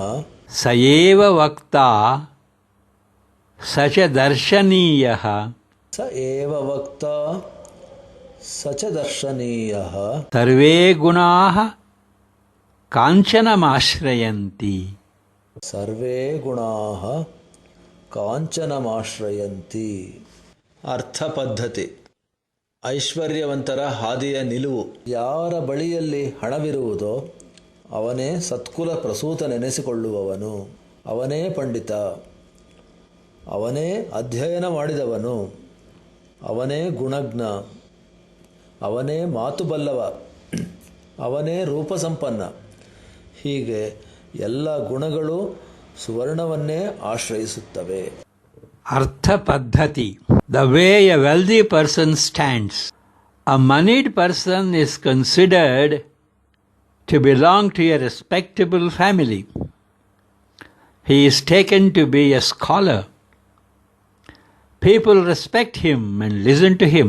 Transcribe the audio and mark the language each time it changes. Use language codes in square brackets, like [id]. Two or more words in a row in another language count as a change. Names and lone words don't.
[sa] ಸ ಏವ ವಕ್ತಾ ಸ ಚ ದರ್ಶನೀಯಃ. ಸ ಏವ ವಕ್ತಾ ಸ ಚ ದರ್ಶನೀಯಃ. ಸರ್ವೇ ಗುಣಾಃ ಕಾಂಚನಮಾಶ್ರಯಂತಿ. ಸರ್ವೇ ಗುಣಾಃ ಕಾಂಚನಮಾಶ್ರಯಂತಿ. [kn] ಅರ್ಥಪದ್ಧತಿ. ಐಶ್ವರ್ಯವಂತರ ಹಾದಿಯ ನಿಲುವು. ಯಾರ ಬಳಿಯಲ್ಲಿ ಹಣವಿರುವುದೋ ಅವನೇ ಸತ್ಕುಲ ಪ್ರಸೂತನೆನಿಸಿಕೊಳ್ಳುವವನು. ಅವನೇ ಪಂಡಿತ, ಅವನೇ ಅಧ್ಯಯನ ಮಾಡಿದವನು, ಅವನೇ ಗುಣಜ್ಞ, ಅವನೇ ಮಾತುಬಲ್ಲವ, ಅವನೇ ರೂಪಸಂಪನ್ನ. ಹೀಗೆ ಎಲ್ಲ ಗುಣಗಳು ಸುವರ್ಣವನ್ನೇ ಆಶ್ರಯಿಸುತ್ತವೆ. ಅರ್ಥಪದ್ಧತಿ. [en] The way a wealthy person stands. A moneyed person is considered to belong to a respectable family. He is taken to be a scholar. People respect him and listen to him.